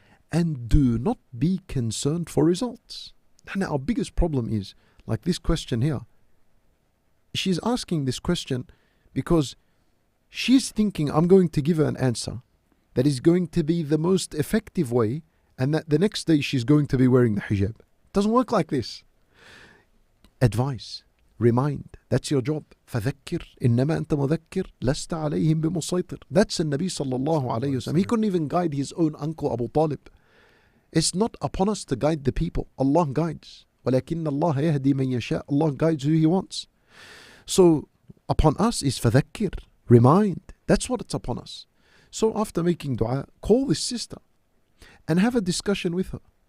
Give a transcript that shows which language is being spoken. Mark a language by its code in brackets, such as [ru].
[en] And do not be concerned for results. Now our biggest problem is, like this question here, she's asking this question because she's thinking I'm going to give her an answer that is going to be the most effective way, and that the next day she's going to be wearing the hijab. It doesn't work like this. Advise, remind, that's your job. [ar] فذكر إنما أنت مذكر لست عليهم بمسيطر. [en] That's the Nabi sallallahu alayhi wa sallam. He couldn't even guide his own uncle Abu Talib. It's not upon us to guide the people. Allah guides. [ar] ولكن الله يهدي من يشاء. [en] Allah guides who He wants. So upon us is فذكر, remind. That's what it's upon us. So after making dua, call this sister and have a discussion with her.